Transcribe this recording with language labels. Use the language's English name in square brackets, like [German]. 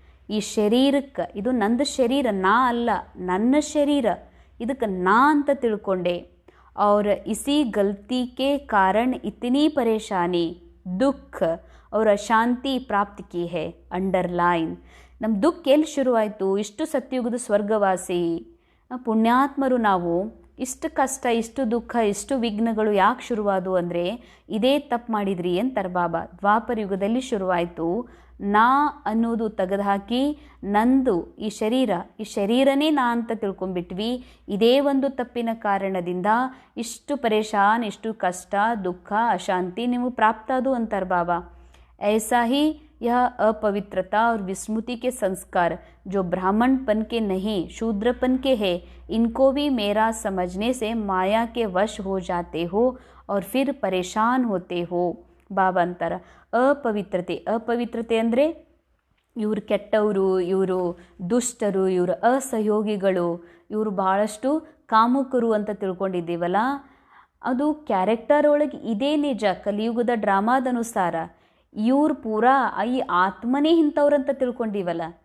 [Kannada] ಈ ಶರೀರಕ್ಕೆ, ಇದು ನಂದು ಶರೀರ, ನಾ ಅಲ್ಲ, ನನ್ನ ಶರೀರ, ಇದಕ್ಕೆ ನಾ ಅಂತ ತಿಳ್ಕೊಂಡೆ. [Hindi] और इसी गलती के कारण इतनी परेशानी, दुख और अशांति प्राप्त की है. [Kannada] अंडरलाइन. ನಮ್ಮ ದುಃಖ ಎಲ್ಲಿ ಶುರುವಾಯಿತು? ಇಷ್ಟು ಸತ್ಯುಗದ ಸ್ವರ್ಗವಾಸಿ ಪುಣ್ಯಾತ್ಮರು ನಾವು ಇಷ್ಟು ಕಷ್ಟ, ಇಷ್ಟು ದುಃಖ, ಇಷ್ಟು ವಿಘ್ನಗಳು ಯಾಕೆ ಶುರುವಾದವು ಅಂದರೆ ಇದೇ ತಪ್ಪು ಮಾಡಿದ್ರಿ ಅಂತಾರೆ ಬಾಬಾ. ದ್ವಾಪರ ಯುಗದಲ್ಲಿ ಶುರುವಾಯಿತು. ನಾ ಅನ್ನೋದು ತೆಗೆದುಹಾಕಿ ನಂದು ಈ ಶರೀರನೇ ನಾ ಅಂತ ತಿಳ್ಕೊಂಡ್ಬಿಟ್ವಿ. ಇದೇ ಒಂದು ತಪ್ಪಿನ ಕಾರಣದಿಂದ ಇಷ್ಟು ಪರೇಶಾನ್, ಇಷ್ಟು ಕಷ್ಟ, ದುಃಖ, ಅಶಾಂತಿ ನೀವು ಪ್ರಾಪ್ತಾದು ಅಂತಾರೆ ಬಾಬಾ. [Hindi] ऐसा ही यह अपवित्रता और विस्मृति के संस्कार जो ब्राह्मणपन के नहीं शूद्रपन के हैं, इनको भी मेरा समझने से माया के वश हो जाते हो और फिर परेशान होते हो. [Kannada] ಬಾಬಾ ಅಂತಾರೆ, ಅಪವಿತ್ರತೆ ಅಂದರೆ ಇವರು ಕೆಟ್ಟವರು, ಇವರು ದುಷ್ಟರು, ಇವರು ಅಸಹಯೋಗಿಗಳು, ಇವರು ಭಾಳಷ್ಟು ಕಾಮುಕರು ಅಂತ ತಿಳ್ಕೊಂಡಿದ್ದೀವಲ್ಲ, ಅದು ಕ್ಯಾರೆಕ್ಟರ್ ಒಳಗೆ ಇದೇ ನಿಜ. ಕಲಿಯುಗದ ಡ್ರಾಮಾದನುಸಾರ ಇವ್ರು ಪೂರಾ ಈ ಆತ್ಮನೇ ಇಂಥವ್ರಂತ ತಿಳ್ಕೊಂಡಿವಲ್ಲ.